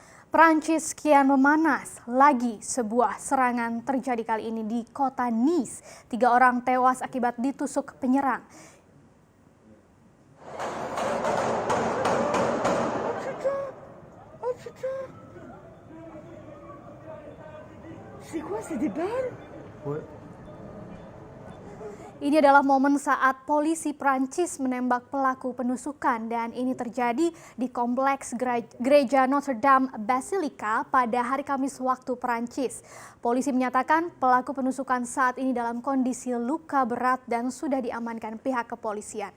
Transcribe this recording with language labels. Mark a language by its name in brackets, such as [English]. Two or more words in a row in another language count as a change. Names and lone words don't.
[Indonesian] Prancis kian memanas, lagi sebuah serangan terjadi kali ini di kota Nice. 3 orang tewas akibat ditusuk penyerang. [French] Oh putain! C'est quoi, c'est des balles? Ouais. [Indonesian] Ini adalah momen saat polisi Prancis menembak pelaku penusukan dan ini terjadi di kompleks gereja Notre Dame Basilica pada hari Kamis waktu Prancis. Polisi menyatakan pelaku penusukan saat ini dalam kondisi luka berat dan sudah diamankan pihak kepolisian.